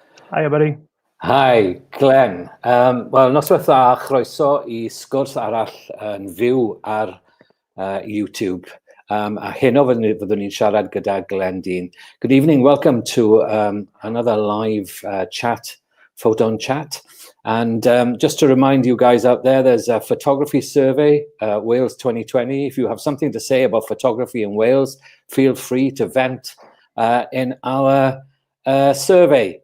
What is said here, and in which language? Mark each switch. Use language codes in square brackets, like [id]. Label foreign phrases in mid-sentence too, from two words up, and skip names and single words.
[en] Hiya, buddy. Hi, Glenn. [cy] Wel, noswaith dda, chroeso i sgwrs arall yn fyw ar YouTube. A heno fyddwn ni'n siarad gyda Glenn Dene. [en] Good evening, welcome to another live chat, Ffoton chat. And just to remind you guys out there, there's a photography survey, Wales 2020. If you have something to say about photography in Wales, feel free to vent in our survey.